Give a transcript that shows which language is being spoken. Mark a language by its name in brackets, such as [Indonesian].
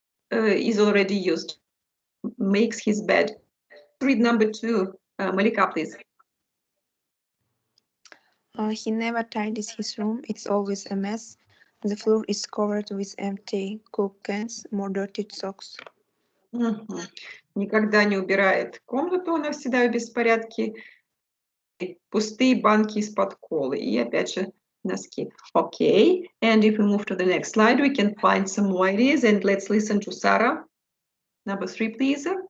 [English] Is already used. Makes his bed. Read number 2. Malika, please. He never tidies his room. It's always a mess. The floor is covered with empty Coke cans, more dirty socks. [Russian] Никогда не убирает комнату, она всегда в беспорядке. Пустые банки из-под колы. И опять же носки. [English] Okay, and if we move to the next slide, we can find some more ideas. And let's listen to Sarah. Number 3, please.